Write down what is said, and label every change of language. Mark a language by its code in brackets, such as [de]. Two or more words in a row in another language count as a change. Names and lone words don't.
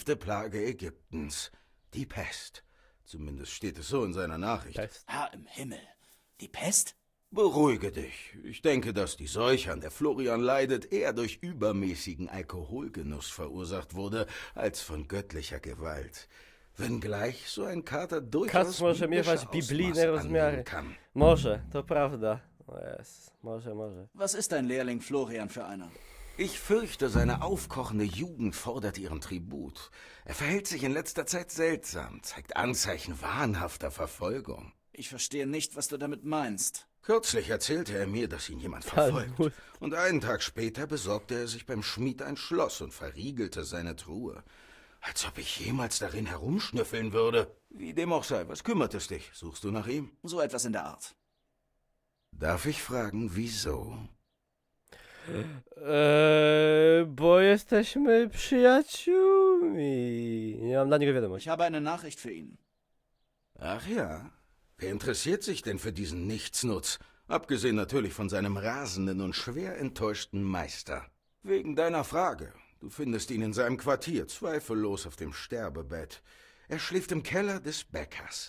[de] Plage Ägyptens, die Pest. Zumindest steht es so in seiner Nachricht. Herr im Himmel, die Pest? Beruhige dich. Ich denke, dass die Seuche, an der Florian leidet, eher durch übermäßigen Alkoholgenuss verursacht wurde, als von göttlicher Gewalt. Wenngleich so ein Kater durchaus [pl] Kac może miewać biblijne rozmiary. Może, to prawda. O jest, może. [de] Was ist dein Lehrling Florian für einer? Ich fürchte, seine aufkochende Jugend fordert ihren Tribut. Er verhält sich in letzter Zeit seltsam, zeigt Anzeichen wahnhafter Verfolgung. Ich verstehe nicht, was du damit meinst. Kürzlich erzählte er mir, dass ihn jemand verfolgt. Und einen Tag später besorgte er sich beim Schmied ein Schloss und verriegelte seine Truhe. Als ob ich jemals darin herumschnüffeln würde. Wie dem auch sei, was kümmert es dich? Suchst du nach ihm? So etwas in der Art. Darf ich fragen, wieso? [pl] Bo jesteśmy przyjaciółmi. Nie mam dla niego wiadomość. [de] Ich habe eine Nachricht für ihn. Ach ja. Wer interessiert sich denn für diesen Nichtsnutz? Abgesehen natürlich von seinem rasenden und schwer enttäuschten Meister. Wegen deiner Frage. Du findest ihn in seinem Quartier, zweifellos auf dem Sterbebett. Er schläft im Keller des Bäckers.